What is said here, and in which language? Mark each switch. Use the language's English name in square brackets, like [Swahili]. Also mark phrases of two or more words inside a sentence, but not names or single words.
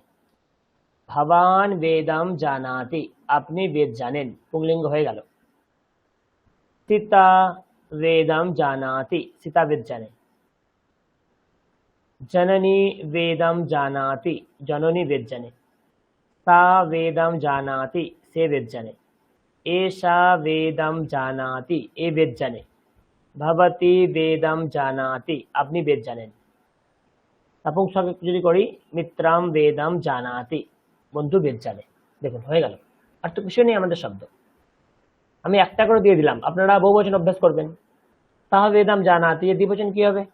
[Sanskrit] ভবান বেদম জানাতি, [Bangla] আপনি বেদ জানেন, পুংলিঙ্গ হয়ে গেল। [Sanskrit] সীতা বেদম জানাতি, [Bangla] সীতা বেদ জানে। [Sanskrit] জননী বেদম জানাতি, [Bangla] জননী বেদ জানে। [Sanskrit] सा वेदम जानाति, [Bangla] সে বেদ জানে। [Sanskrit] एषा वेदम जानाति, [Bangla] এ বেদ জানে। [Sanskrit] भवती वेदम जानाति, [Bangla] আপনি বেদ জানেন। নপুংসক যদি করি [Sanskrit] মিত্রাম বেদম জানাতি, [Bangla] বন্ধু বেদ জানে। দেখুন হয়ে গেল, আর তো কিছু নেই আমাদের শব্দ। আমি একটা করে দিয়ে দিলাম, আপনারা বহুবচন অভ্যাস করবেন। [Sanskrit] সহ বেদম জানাতি, [Bangla] এর দ্বিবচন কি হবে?